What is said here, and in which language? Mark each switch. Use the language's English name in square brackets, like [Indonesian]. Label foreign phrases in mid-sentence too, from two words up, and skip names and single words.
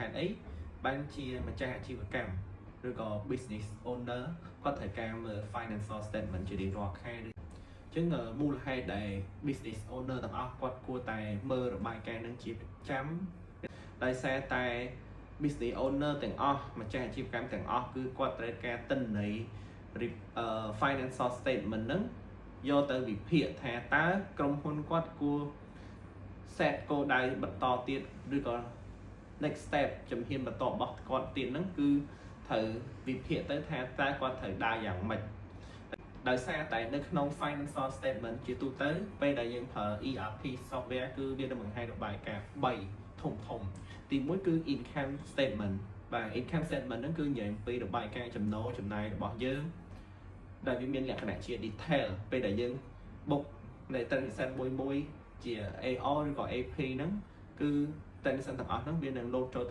[Khmer] អីបានជាម្ចាស់អាជីវកម្មឬក៏ [English] business owner [Khmer] គាត់ត្រូវការមើល [English] financial statement [Khmer] ជារៀងរាល់ខែអញ្ចឹងមូលហេតុដែល [English] business owner [Khmer] ទាំងអស់គាត់គួរតែមើលរបាយការណ៍នឹងជាប្រចាំដោយសារតែ [English] business owner [Khmer] ទាំងអស់ម្ចាស់អាជីវកម្មទាំងអស់គឺគាត់ត្រូវការទិន្នន័យ [English] financial statement [Khmer] ហ្នឹងយកទៅវិភាគថាតើក្រុមហ៊ុនគាត់គួរ set គោលដៅបន្តទៀតឬក៏ [English] next step [Khmer] ជំហានបន្តរបស់គាត់ទៀតហ្នឹងគឺត្រូវវិភាគទៅថាតើគាត់ ត្រូវដើរយ៉ាងម៉េចដោយសារតែនៅក្នុង [English] financial statement [Khmer] ជាទូទៅពេលដែលយើងប្រើ [English] ERP software [Khmer] គឺវានឹងបង្ហាញរបាយការណ៍3ធំទី1គឺ [English] income statement [Khmer] បាទ [English] income statement [Khmer] ហ្នឹងគឺនិយាយអំពីរបាយការណ៍ចំណូលចំណាយរបស់យើងដែលវាមានលក្ខណៈជា detail ពេលដែលយើងបុកនៃ transaction មួយជា AR ឬក៏ AP ហ្នឹងគឺ transaction ទាំងអស់ហ្នឹងវានឹង load ចូលទៅ